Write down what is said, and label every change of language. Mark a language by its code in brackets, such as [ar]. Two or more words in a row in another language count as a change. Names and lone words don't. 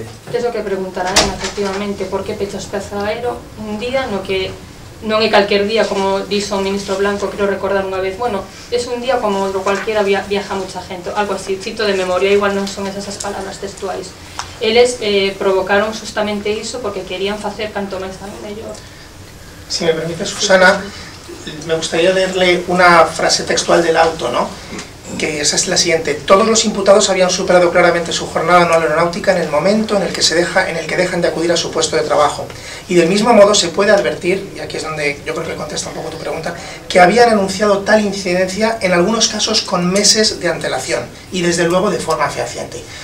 [gl] Tes o que preguntarán, efectivamente, por que pechas Peza Aero un día no que non é calquer día, como dixo o ministro Blanco, quero recordar unha vez, [es] bueno, es un día como [gl] outro [es] cualquiera, viaja mucha gente, algo así, [gl] cito de memoria, igual non son esas palabras textuais. Eles provocaron justamente iso porque querían facer canto máis a mellor. [es] Si me permite, Susana, me gustaría leerle una frase textual del auto, ¿no? Que esa es la siguiente: todos los imputados habían superado claramente su jornada no aeronáutica en el momento en el que dejan de acudir a su puesto de trabajo, y del mismo modo se puede advertir, y aquí es donde yo creo que contesta un poco tu pregunta, que habían anunciado tal incidencia en algunos casos con meses de antelación y desde luego de forma fehaciente.